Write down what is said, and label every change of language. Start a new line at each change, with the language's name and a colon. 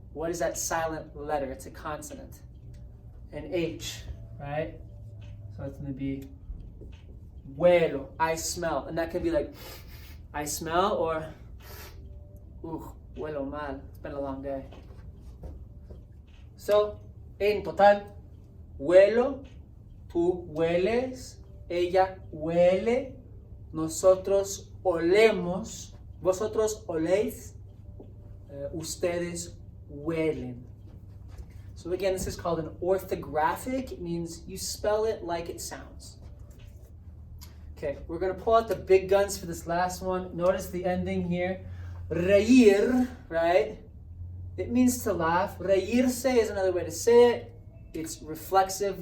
English: What is that silent letter? It's a consonant. An H, right? So it's going to be vuelo, I smell. And that can be like, I smell, or,
Spanish: huelo mal.
English: It's been a long day.
Spanish: So, en total, huelo, tú hueles, ella huele, nosotros olemos, vosotros oléis, ustedes huelen.
English: So again, this is called an orthographic. It means you spell it like it sounds. Okay, we're going to pull out the big guns for this last one. Notice the ending here. Reír, right? It means to laugh. Reírse is another way to say it. It's reflexive.